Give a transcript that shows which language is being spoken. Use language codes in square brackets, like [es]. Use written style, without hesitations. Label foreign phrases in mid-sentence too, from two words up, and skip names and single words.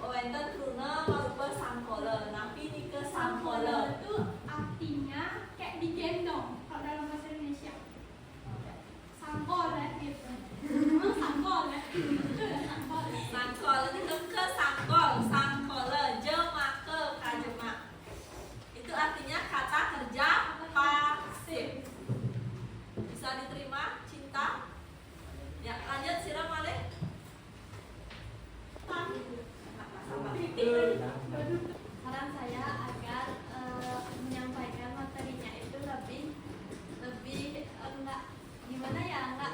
[ban] enten kruna marupa sangkole. Napi nika Sangkole sangkole. [id] itu artinya kayak digendong kalau dalam bahasa Indonesia. Sangkole gitu. Sangkole. Itu ya sangkole. Sangkole itu ke sangkol, sangkole, [ban] jemake kajemak. [id] Itu artinya kata kerja pasif. Bisa diterima, cinta? Ya, lanjut [ban] siram malih. [id] Saran saya agar menyampaikan materinya itu lebih enggak gimana ya, enggak